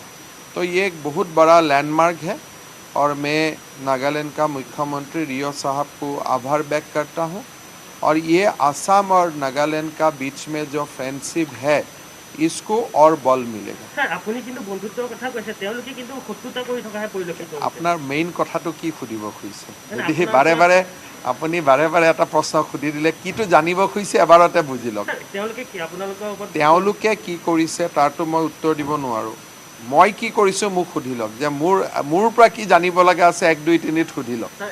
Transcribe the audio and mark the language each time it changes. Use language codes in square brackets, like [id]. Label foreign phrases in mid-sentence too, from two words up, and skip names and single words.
[hi] तो ये एक बहुत बड़ा लैंडमार्क है और मैं नागालैंड का मुख्यमंत्री रियो साहब को आभार व्यक्त करता हूँ। और ये असम और नागालैंड का बीच में जो फ्रेंडशिप है इसको और बल मिलेगा। [as] আপনার মেইন কথাটো কি সুধিব খুজিছে? যদি বাৰে বাৰে আপুনি বাৰে বাৰে এটা প্ৰশ্ন সুধি দিলে কিটো জানিব খুজিছে এবাৰতে বুজি লওক। তেওঁলোকে কি কৰিছে তাৰটো মই উত্তৰ দিব নোৱাৰোঁ। মই কি কৰিছোঁ মোক সুধি লওক, যে মোৰ পৰা কি জানিব লগা আছে 1 2 3 সুধি লওক।